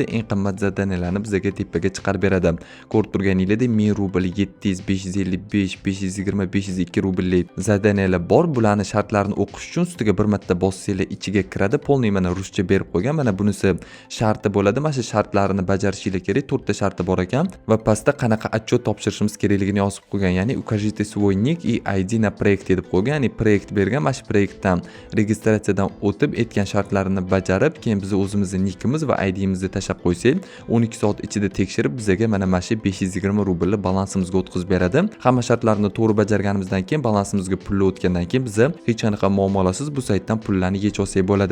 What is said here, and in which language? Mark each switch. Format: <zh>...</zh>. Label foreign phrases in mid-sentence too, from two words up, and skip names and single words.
<uz>Eng qimmat zadaniyalarni bizga tepaga chiqarib beradi. Ko'rib turganingizdek, 1000 rubl, 700, 555, 520, 502 rubllik zadaniyalar bor. Bularni shartlarini o'qish uchun ustiga bir marta bossanglar ichiga kiradi. Polniy mana ruscha berib qo'ygan. Mana bunisi sharti bo'ladi. Mana shu shartlarini bajarishingiz kerak. 4 ta sharti bor ekan va pastda qanaqa отчет topshirishimiz kerakligini yozib qo'ygan. Ya'ni</uz> <ru>укажите свой ник и ID на проекте</ru> <uz>deb qo'ygan. Ya'ni proyekt bergan, mana shu proyektdan registratsiyadan o'tib aytgan shartlarini bajarib, keyin biz o'zimizning nikimiz va ID'imizni tashab qo'ysak, 12 soat ichida tekshirib bizga mana shu 520 rublni balansimizga o'tkazib beradi. Hamma shartlarni to'g'ri bajarganimizdan keyin balansimizga pullar o'tgandan keyin biz hech qanaqa muammolarsiz bu saytdan pullarni yechib olsak bo'ladi.</uz>